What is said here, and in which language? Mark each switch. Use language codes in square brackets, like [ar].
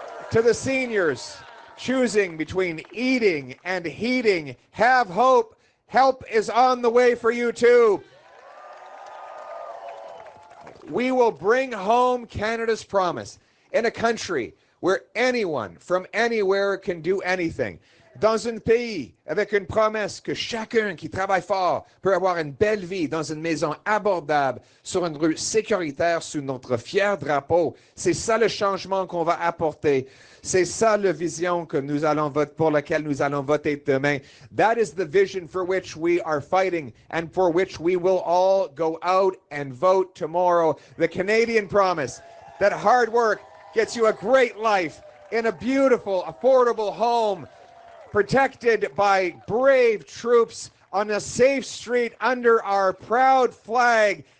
[en] To the seniors choosing between eating and heating, have hope. Help is on the way for you too. We will bring home Canada's promise in a country where anyone from anywhere can do anything. [fr] Dans un pays avec une promesse que chacun qui travaille fort peut avoir une belle vie dans une maison abordable, sur une rue sécuritaire sous notre fier drapeau. C'est ça le changement qu'on va apporter. C'est ça la vision que nous allons voter, pour laquelle nous allons voter demain. [en] That is the vision for which we are fighting and for which we will all go out and vote tomorrow. The Canadian promise that hard work gets you a great life in a beautiful, affordable home, protected by brave troops on a safe street under our proud flag.